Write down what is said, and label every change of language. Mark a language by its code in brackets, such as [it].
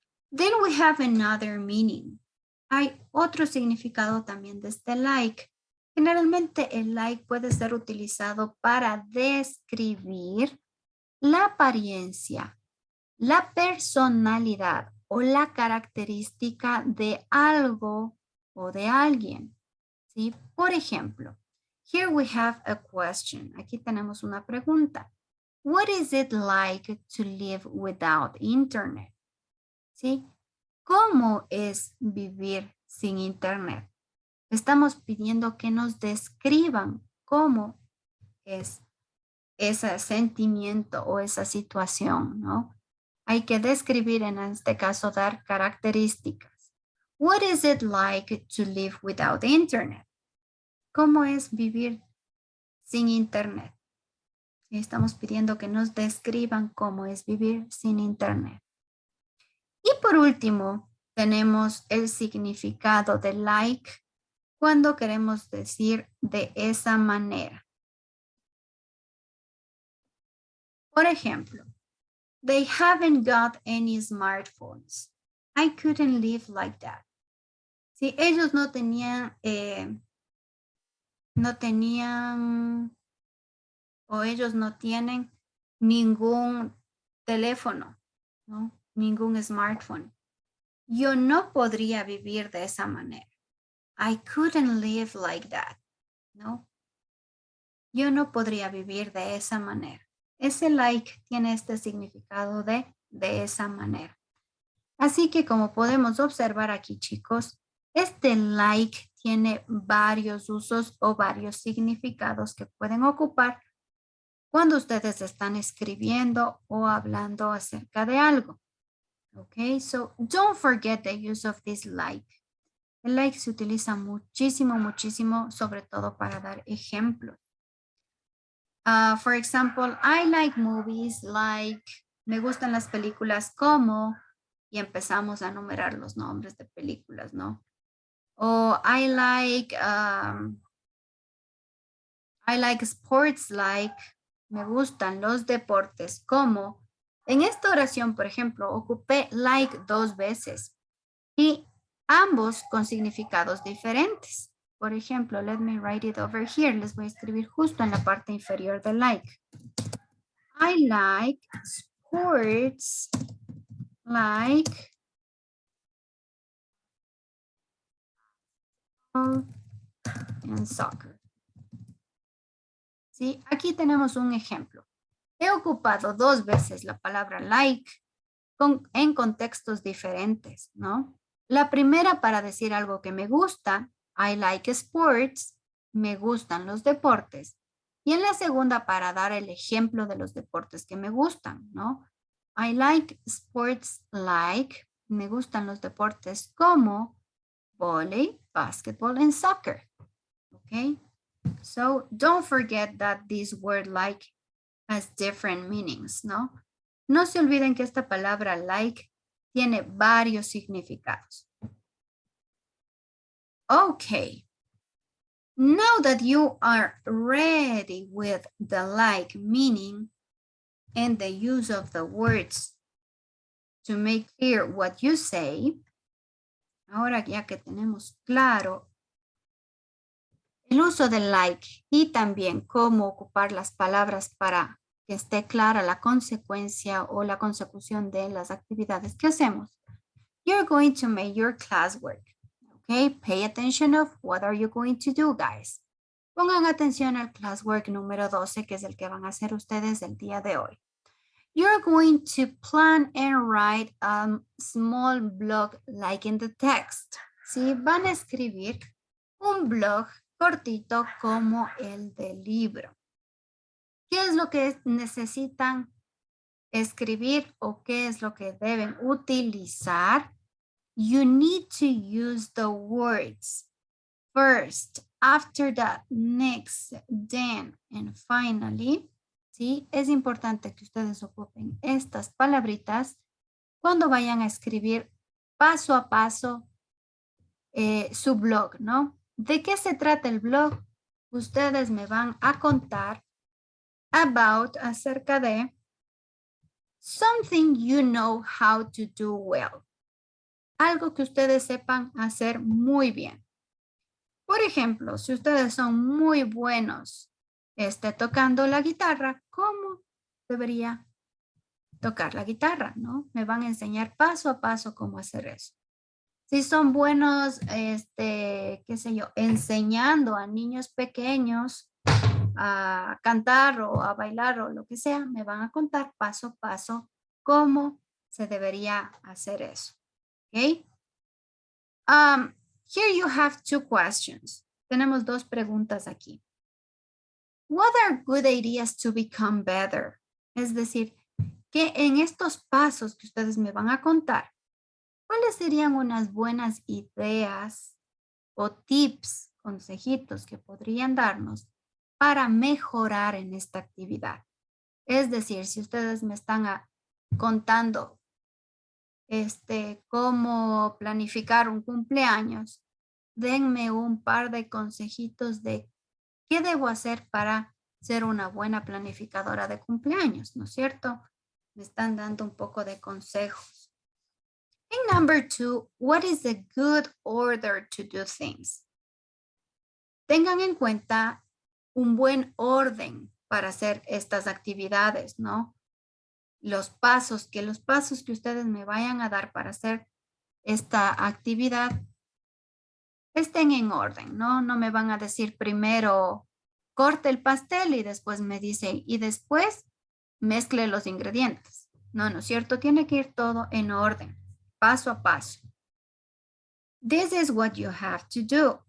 [en] Then we have another meaning. [es] Hay otro significado también de este like. Generalmente el like puede ser utilizado para describir la apariencia, la personalidad o la característica de algo o de alguien. ¿Sí? Por ejemplo, [en] here we have a question. [es] Aquí tenemos una pregunta. [en] What is it like to live without internet? [es] ¿Sí? ¿Cómo es vivir sin internet? Estamos pidiendo que nos describan cómo es ese sentimiento o esa situación, ¿no? Hay que describir, en este caso, dar características. [en] What is it like to live without internet? [es] ¿Cómo es vivir sin internet? Estamos pidiendo que nos describan cómo es vivir sin internet. Y por último, tenemos el significado de like cuando queremos decir de esa manera. Por ejemplo, [en] they haven't got any smartphones. I couldn't live like that. [es] Si ellos no tenían o ellos no tienen ningún teléfono, ¿no? Ningún smartphone. Yo no podría vivir de esa manera. [en] I couldn't live like that, [es] ¿no? Yo no podría vivir de esa manera. Ese like tiene este significado de esa manera. Así que como podemos observar aquí, chicos, este like tiene varios usos o varios significados que pueden ocupar cuando ustedes están escribiendo o hablando acerca de algo. [en] Okay, so don't forget the use of this like. [es] El like se utiliza muchísimo, muchísimo, sobre todo para dar ejemplos. [en] For example, I like movies like, [es] me gustan las películas como, y empezamos a enumerar los nombres de películas, ¿no? O [en] I like sports like, [es] me gustan los deportes como. En esta oración, por ejemplo, ocupé like 2 veces y ambos con significados diferentes. Por ejemplo, [en] let me write it over here. [es] Les voy a escribir justo en la parte inferior de like. [en] I like sports like and soccer. [es] ¿Sí? Aquí tenemos un ejemplo. He ocupado 2 veces la palabra like en contextos diferentes, ¿no? La primera para decir algo que me gusta, [en] I like sports, [es] me gustan los deportes. Y en la segunda para dar el ejemplo de los deportes que me gustan, ¿no? [en] I like sports like, [es] me gustan los deportes como [en] volley, basketball, and soccer. Okay? So don't forget that this word like has different meanings, [es] ¿no? No se olviden que esta palabra like tiene varios significados. [en] Okay. Now that you are ready with the like meaning and the use of the words to make clear what you say, [es] ahora ya que tenemos claro el uso del like y también cómo ocupar las palabras para que esté clara la consecuencia o la consecución de las actividades que hacemos, [en] you're going to make your classwork. Okay, pay attention of what are you going to do, guys. [es] Pongan atención al classwork número 12, que es el que van a hacer ustedes el día de hoy. [en] You're going to plan and write a small blog like in the text. [es] ¿Sí? Van a escribir un blog cortito como el del libro. ¿Qué es lo que necesitan escribir o qué es lo que deben utilizar? [en] You need to use the words first, after that, next, then, and finally. [es] ¿Sí? Es importante que ustedes ocupen estas palabritas cuando vayan a escribir paso a paso su blog, ¿no? ¿De qué se trata el blog? Ustedes me van a contar acerca de [en] something you know how to do well. [es] Algo que ustedes sepan hacer muy bien. Por ejemplo, si ustedes son muy buenos tocando la guitarra, ¿cómo debería tocar la guitarra, ¿no? Me van a enseñar paso a paso cómo hacer eso. Si son buenos, qué sé yo, enseñando a niños pequeños a cantar o a bailar o lo que sea, me van a contar paso a paso cómo se debería hacer eso. ¿Ok? [en] Here you have 2 questions. [es] Tenemos 2 preguntas aquí. [en] What are good ideas to become better? [es] Es decir, que en estos pasos que ustedes me van a contar, ¿cuáles serían unas buenas ideas o tips, consejitos que podrían darnos para mejorar en esta actividad? Es decir, si ustedes me están contando cómo planificar un cumpleaños, denme un par de consejitos de qué debo hacer para ser una buena planificadora de cumpleaños, ¿no es cierto? Me están dando un poco de consejos. [en] And number 2, what is a good order to do things? [es] Tengan en cuenta un buen orden para hacer estas actividades, ¿no? Los pasos que ustedes me vayan a dar para hacer esta actividad estén en orden, ¿no? No me van a decir primero corte el pastel y después me dicen y después mezcle los ingredientes. No, ¿no es cierto? Tiene que ir todo en orden, paso a paso. [en] This is what you have to do.